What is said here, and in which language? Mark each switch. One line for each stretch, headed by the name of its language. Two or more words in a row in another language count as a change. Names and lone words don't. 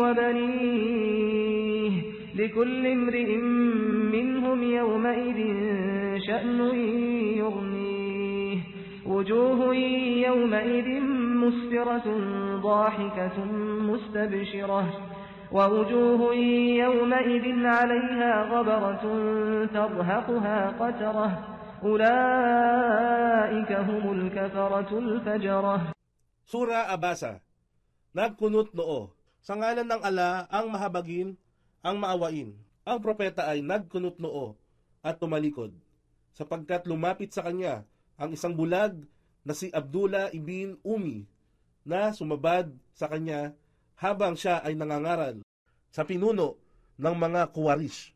Arabic: وبنيه لكل امرئ منهم يومئذ شأن يغنيه وجوه يومئذ مسفرة ضاحكة مستبشرة ووجوه يومئذ عليها غبرة ترهقها قترة أولئك هم الكفرة الفجرة.
Filipino: Sura Abasa. Nagkunot noo. Sa ngalan ng ala ang mahabagin, ang maawain. Ang propeta ay nagkunot noo at tumalikod, sapagkat lumapit sa kanya ang isang bulag na si Abdullah ibn Umi na sumabad sa kanya habang siya ay nangangaral sa pinuno ng mga Kuwarish.